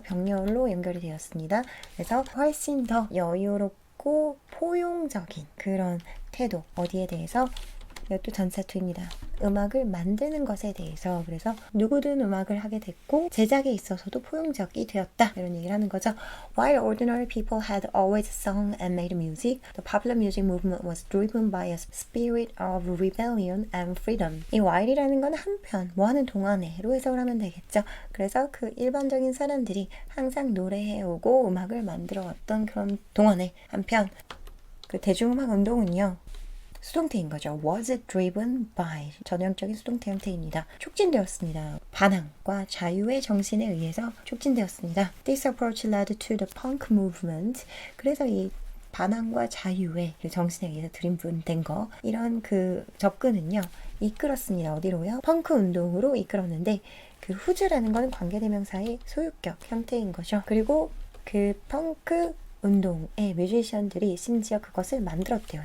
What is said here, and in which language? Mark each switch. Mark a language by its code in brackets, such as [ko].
[ko] 병렬로 연결이 되었습니다. 그래서 훨씬 더 여유롭고 포용적인 그런 태도 어디에 대해서 이것도 전사투입니다. 음악을 만드는 것에 대해서 그래서 누구든 음악을 하게 됐고 제작에 있어서도 포용적이 되었다 이런 얘기를 하는 거죠. [en] While ordinary people had always sung and made music, the popular music movement was driven by a spirit of rebellion and freedom. [ko] 이 while이라는 건 한편 뭐 하는 동안에로 해석을 하면 되겠죠. 그래서 그 일반적인 사람들이 항상 노래해오고 음악을 만들어왔던 그런 동안에 한편 그 대중음악 운동은요. 수동태인 거죠. [en] was driven by [ko] 전형적인 수동태 형태입니다. 촉진되었습니다. 반항과 자유의 정신에 의해서 촉진되었습니다. [en] This approach led to the punk movement. [ko] 그래서 이 반항과 자유의 정신에 의해서 드림된 거 이런 그 접근은요. 이끌었습니다. 어디로요? 펑크 운동으로 이끌었는데 그 who's라는 거는 관계대명사의 소유격 형태인 거죠. 그리고 그 펑크 운동의 뮤지션들이 심지어 그것을 만들었대요.